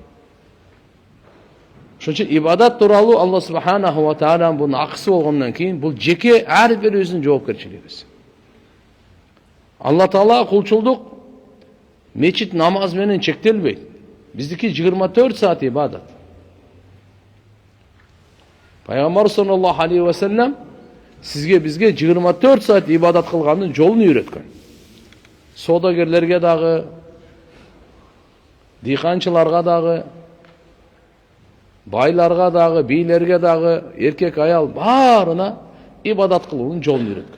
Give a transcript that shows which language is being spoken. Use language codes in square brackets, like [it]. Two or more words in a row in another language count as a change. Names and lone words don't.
[ky] Ошон үчүн ибадат тууралуу Алла [ar] سبحانه وتعالى [ky] бунун акысы болгондон кийин бул жеке ар бирибиздин жоопкерчилигибиз. Алла Таала кулчулдук мечит намаз менен чектелбейт. Биздики 24 саат ибадат. Пайгамбар [ar] صلى الله عليه وسلم [ky] бизге 24 саат ибадат кылгандын жолун үйрөткөн. Содагерлерге дагы, дыйканчыларга дагы, байларга дагы, бийлерге дагы, эркек аял баарына ибадат кылуунун жолун үйрөткөн.